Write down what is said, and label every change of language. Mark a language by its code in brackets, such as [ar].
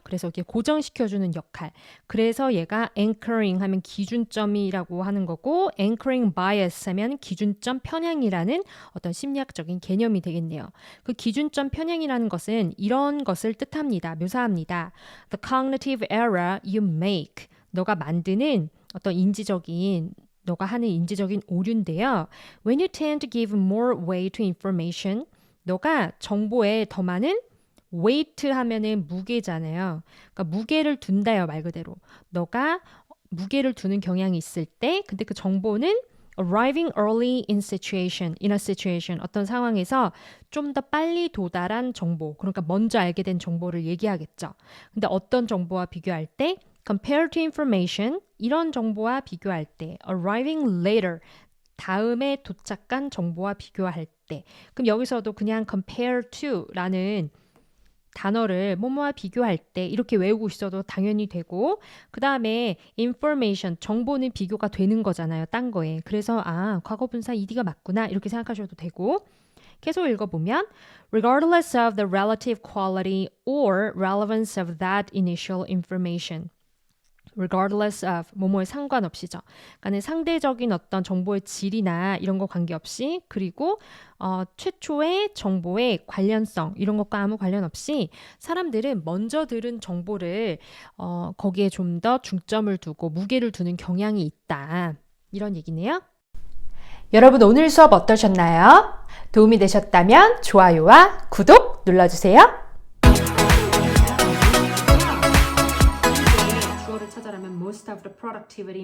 [ko] 그래서 이렇게 고정시켜주는 역할. 그래서 얘가 anchoring 하면 기준점이라고 하는 거고 anchoring bias 하면 기준점 편향이라는 어떤 심리학적인 개념이 되겠네요. 그 기준점 편향이라는 것은 이런 것을 뜻합니다. 묘사합니다. [en] The cognitive error you make. [ko] 너가 만드는 어떤 너가 하는 인지적인 오류인데요. [en] When you tend to give more weight to information, [ko] 너가 정보에 더 많은 [en] weight [ko] 하면은 무게잖아요. 그러니까 무게를 둔다요, 말 그대로. 너가 무게를 두는 경향이 있을 때, 근데 그 정보는 [en] arriving early in a situation, [ko] 어떤 상황에서 좀 더 빨리 도달한 정보, 그러니까 먼저 알게 된 정보를 얘기하겠죠. 근데 어떤 정보와 비교할 때 [en] compared to information, [ko] 이런 정보와 비교할 때 [en] arriving later, [ko] 다음에 도착한 정보와 비교할 때. 그럼 여기서도 그냥 compare to라는 단어를 뭐뭐와 비교할 때 이렇게 외우고 있어도 당연히 되고, 그 다음에 information, 정보는 비교가 되는 거잖아요. 딴 거에. 그래서 과거분사 ed가 맞구나 이렇게 생각하셔도 되고, 계속 읽어보면 [en] regardless of the relative quality or relevance of that initial information. [ko] regardless of, 뭐뭐에 상관없이죠. 그러니까 상대적인 어떤 정보의 질이나 이런 거 관계없이, 그리고 최초의 정보의 관련성 이런 것과 아무 관련 없이 사람들은 먼저 들은 정보를 거기에 좀 더 중점을 두고 무게를 두는 경향이 있다. 이런 얘기네요. 여러분 오늘 수업 어떠셨나요? 도움이 되셨다면 좋아요와 구독 눌러주세요. 주어를 찾아라면 [en] most of the productivity